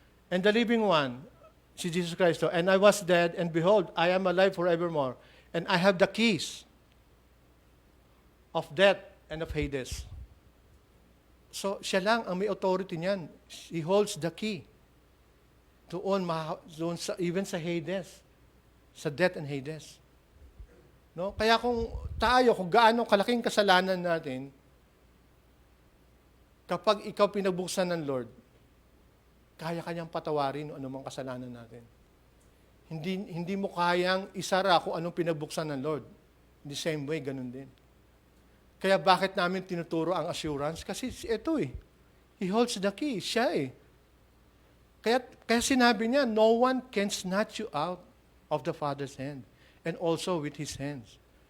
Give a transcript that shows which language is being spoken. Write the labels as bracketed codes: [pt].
[en] And the living one, si Jesus Christ, and I was dead, and behold, I am alive forevermore, and I have the keys of death and of Hades. [tl] So, siya lang ang may authority niyan. [en] He holds the key. [tl] Doon even sa Hades, sa [en] death and Hades. No? [tl] Kaya kung gaano kalaking kasalanan natin, kapag ikaw pinagbuksan ng Lord, kaya kanyang patawarin o anumang kasalanan natin. Hindi mo kayang isara kung anong pinagbuksan ng Lord. [en] In the same way, [tl] ganun din. Kaya bakit namin tinuturo ang assurance? Kasi ito [en] He holds the key. [tl] Siya Kaya sinabi niya, [en] no one can snatch you out of the Father's hand and also with His hands.